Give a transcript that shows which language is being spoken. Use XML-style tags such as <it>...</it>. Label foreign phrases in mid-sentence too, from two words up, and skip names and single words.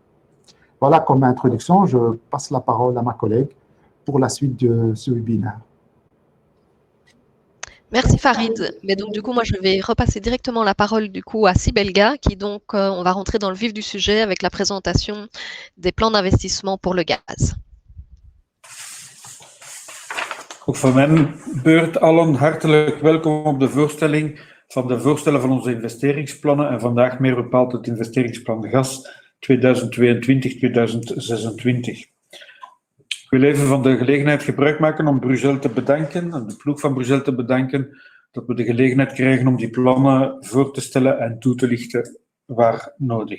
<fr>Voilà comme introduction, je passe la parole à ma collègue pour la suite de ce webinaire. Merci Farid. Mais donc du coup, moi je vais repasser directement la parole du coup à Sibelga, qui donc on va rentrer dans le vif du sujet avec la présentation des plans d'investissement pour le gaz.</fr> <nl>Ook van mijn beurt allen hartelijk welkom op de voorstelling van de voorstellen van onze investeringsplannen en vandaag meer bepaald het investeringsplan gas 2022-2026. Ik wil even van de gelegenheid gebruik maken om Brugel te bedanken, en de ploeg van Brugel te bedanken, dat we de gelegenheid krijgen om die plannen voor te stellen en toe te lichten waar nodig.</nl>